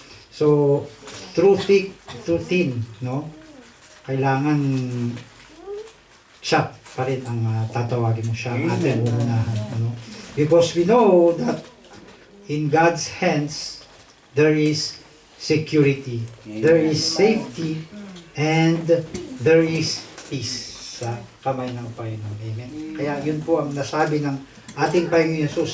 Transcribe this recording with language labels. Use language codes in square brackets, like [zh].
[en] So through thick, through thin, no? [tl] Kailangan siya pa rin ang tatawagin mo, siya ang ating uunahan, ano? [en] Because we know that in God's hands there is security, there is safety, and there is peace [tl] sa kamay ng Panginoon. [en] Amen. [tl] Kaya yun po ang nasabi ng ating Panginoon Jesus.